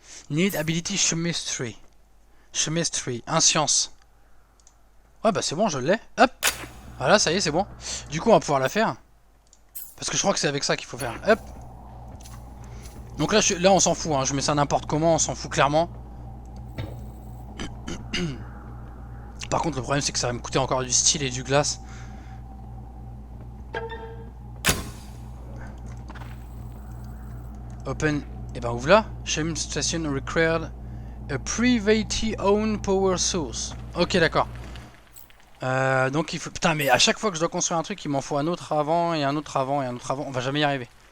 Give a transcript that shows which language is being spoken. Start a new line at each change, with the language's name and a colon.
English: Need ability chemistry.
French: Chemistry, un science. Ouais bah c'est bon, je l'ai. Hop. Voilà, ça y est, c'est bon. Du coup on va pouvoir la faire. Parce que je crois que c'est avec ça qu'il faut faire. Hop. Donc là, là on s'en fout, hein. Je mets ça n'importe comment, on s'en fout clairement. Par contre le problème c'est que ça va me coûter encore du style et du glace. Open. Et ben ouvre là.
English: Chem Station required a privately owned power source.
French: Ok d'accord. Donc il faut... Putain mais à chaque fois que je dois construire un truc il m'en faut un autre avant et un autre avant et un autre avant. On va jamais y arriver.